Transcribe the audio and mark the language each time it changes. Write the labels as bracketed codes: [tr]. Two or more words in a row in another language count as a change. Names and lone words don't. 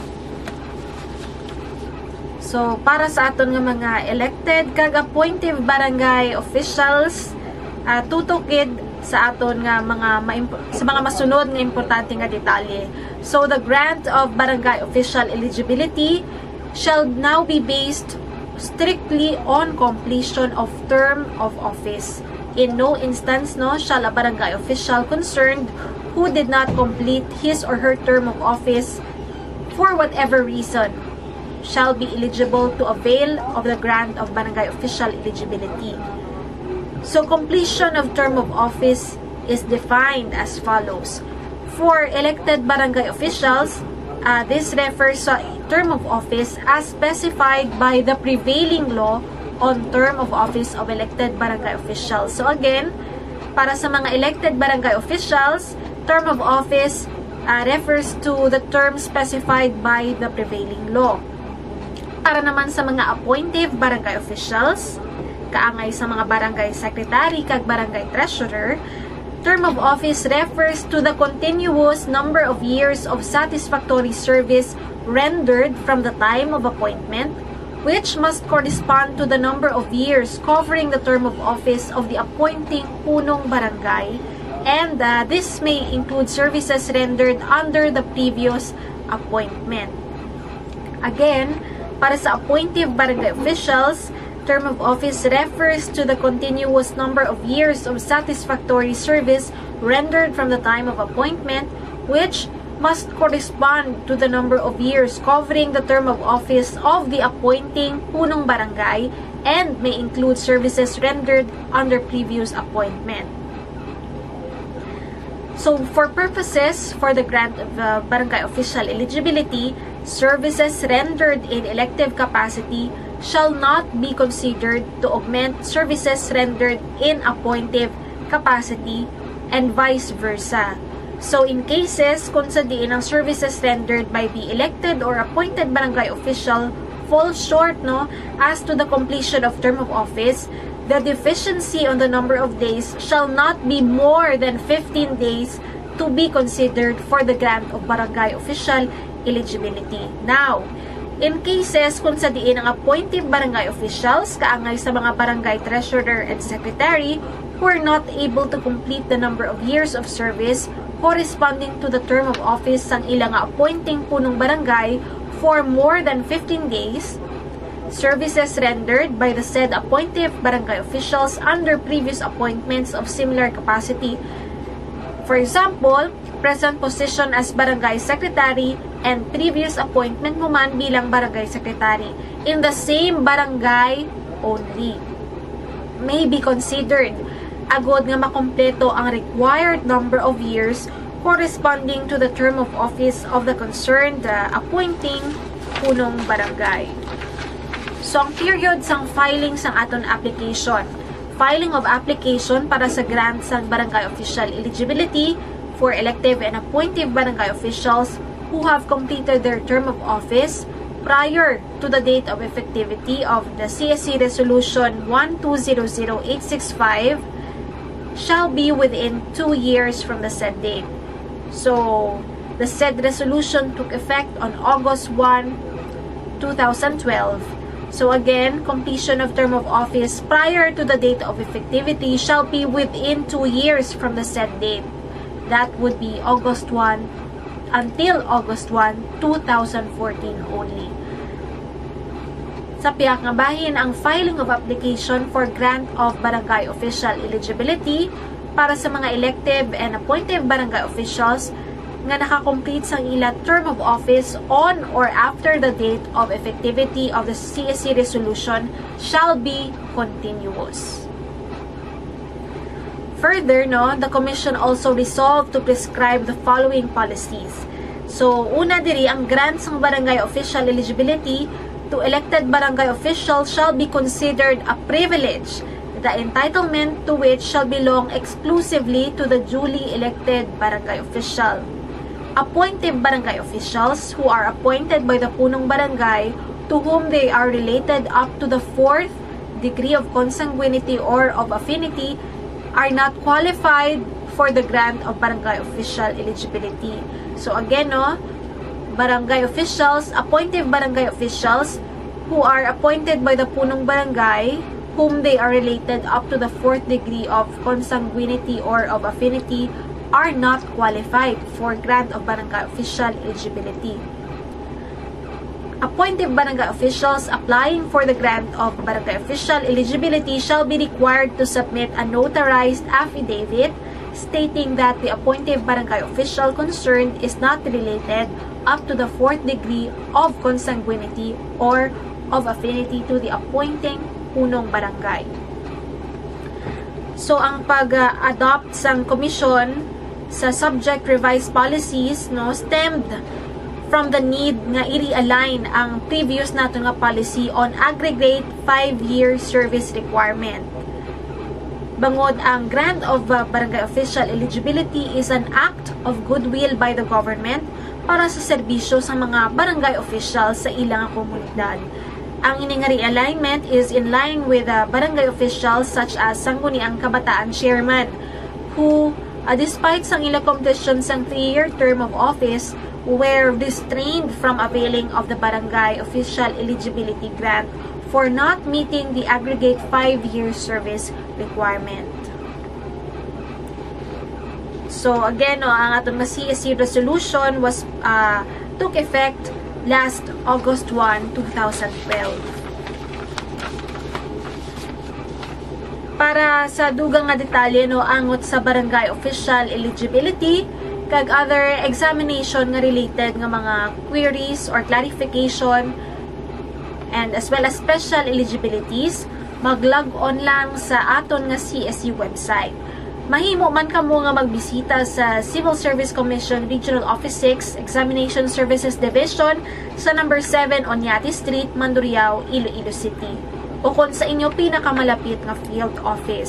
[hil] So para sa aton nga mga elected kag [en] appointive barangay officials, [hil] tutukid sa aton nga mga masunod nga importante nga detalye. [en] So the grant of barangay official eligibility shall now be based strictly on completion of term of office. In no instance shall a barangay official concerned who did not complete his or her term of office for whatever reason shall be eligible to avail of the grant of barangay official eligibility. So completion of term of office is defined as follows. For elected barangay officials, this refers to term of office as specified by the prevailing law on term of office of elected barangay officials. So again, [hil] para sa mga [en] elected barangay officials, term of office refers to the term specified by the prevailing law. [hil] Para naman sa mga [en] appointive barangay officials, [hil] kaangay sa mga [en] barangay secretary [hil] kag [en] barangay treasurer, term of office refers to the continuous number of years of satisfactory service rendered from the time of appointment, which must correspond to the number of years covering the term of office of the appointing punong barangay, and this may include services rendered under the previous appointment. Again, [hil] para sa [en] appointive barangay officials, term of office refers to the continuous number of years of satisfactory service rendered from the time of appointment, which must correspond to the number of years covering the term of office of the appointing punong barangay and may include services rendered under previous appointment. So, for purposes for the grant of barangay official eligibility, services rendered in elective capacity shall not be considered to augment services rendered in appointive capacity and vice versa. So in cases [hil] kung sa diin ang [en] services rendered by the elected or appointed barangay official falls short as to the completion of term of office, the deficiency on the number of days shall not be more than 15 days to be considered for the grant of barangay official eligibility. Now, in cases [hil] kung sa diin ang [en] appointive barangay officials, [hil] kaangay sa mga [en] barangay treasurer and secretary, who are not able to complete the number of years of service corresponding to the term of office [hil] sang ilang [en] appointing punong barangay for more than 15 days, services rendered by the said appointive barangay officials under previous appointments of similar capacity, for example, present position as barangay secretary and previous appointment [hil] mo man bilang [en] barangay secretary in the same barangay only, may be considered [hil] agod nga makompleto ang [en] required number of years corresponding to the term of office of the concerned appointing punong barangay. [hil] So, ang period sang filing sang aton application. [en] Filing of application [hil] para sa [en] grant sang barangay official eligibility for elective and appointive barangay officials who have completed their term of office prior to the date of effectivity of the CSC Resolution 1200865 shall be within 2 years from the said date. So, the said resolution took effect on August 1, 2012. So again, completion of term of office prior to the date of effectivity shall be within 2 years from the said date. That would be August 1 until August 1, 2014 only. [hil] Sa piyak nga bahin, ang [en] filing of application for grant of barangay official eligibility [hil] para sa mga [en] elective and appointive barangay officials [hil] nga nakakomplete sang ila [en] term of office on or after the date of effectivity of the CSC resolution shall be continuous. Further, the Commission also resolved to prescribe the following policies. So, [hil] una diri, ang [en] grant sang barangay official eligibility to elected barangay officials shall be considered a privilege the entitlement to which shall belong exclusively to the duly elected barangay official. Appointive barangay officials who are appointed by the punong barangay to whom they are related up to the 4th degree of consanguinity or of affinity are not qualified for the grant of barangay official eligibility. So again, no, barangay officials, appointive barangay officials who are appointed by the punong barangay whom they are related up to the 4th degree of consanguinity or of affinity are not qualified for grant of barangay official eligibility. Appointed barangay officials applying for the grant of barangay official eligibility shall be required to submit a notarized affidavit stating that the appointed barangay official concerned is not related up to the 4th degree of consanguinity or of affinity to the appointing punong barangay. So, [hil] ang pag-adopt sang komisyon sa [en] subject revised policies, no, stemmed from the need [hil] nga i-realign ang [en] previous [hil] nato nga [en] policy on aggregate 5-year service requirement. [hil] Bangod ang [en] grant of barangay official eligibility is an act of goodwill by the government [hil] para sa serbisyo sa mga [en] barangay officials [hil] sa ilang komunidad. Ang ining [en] realignment is in line with barangay officials such as Sangguniang Kabataan Chairman who, despite [hil] sang ilang [en] competition sang 3-year term of office, were restrained from availing of the barangay official eligibility grant for not meeting the aggregate 5-year service requirement. So again, no, [hil] ang atong [en] CSC resolution was took effect last August 1, 2012. [hil] Para sa dugang nga detalye, no, angot sa [en] barangay official eligibility [hil] kag [en] other examination [hil] nga related nga mga [en] queries or clarification and as well as special eligibilities, [hil] mag-log on lang sa aton nga CSC website. Mahimo man kamo nga magbisita sa Civil Service Commission Regional Office 6 Examination Services Division sa number 7 Oñate Street, Mandurriao, Iloilo City, o kung sa inyo pinakamalapit nga field office.